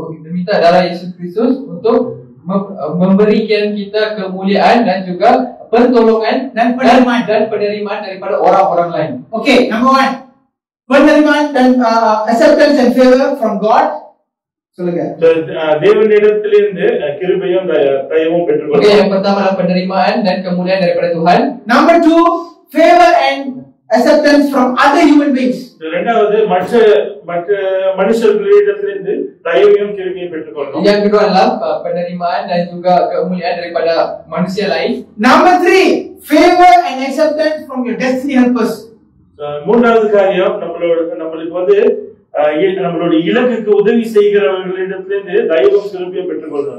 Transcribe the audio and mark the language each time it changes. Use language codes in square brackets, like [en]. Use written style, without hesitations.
[ms] minta darah Yesus Kristus untuk memberikan kita kemuliaan dan juga pertolongan dan penerimaan daripada orang-orang lain. [en] Okay, number 1, [ms] penerimaan dan [en] acceptance and favor from God. [ta] சொல்லுங்க. தேவனிடத்திலிருந்து கிருபையும் தயவும் பெற்றுக்கொள்ளும். [ms] Okay, yang pertama adalah penerimaan dan kemuliaan daripada Tuhan. [en] Number 2, favor and acceptance from other human beings. [ta] இரண்டாவது மற்ற மனுஷர்களிடத்திலிருந்து தயவையும் கிருபையும் பெற்றுக்கொள்ளும். [ms] Yang kedua adalah penerimaan dan juga kemuliaan daripada manusia lain. [en] Number 3, favor and acceptance from your destiny helpers. [ta] மூன்றாவது காரியம் நம்மளுக்கு வந்து நம்மளுடைய இலக்குக்கு உதவி செய்கிறவர்களிடத்திலிருந்து தயவும் கிருபையும் பெற்றுக்கொள்ளும்.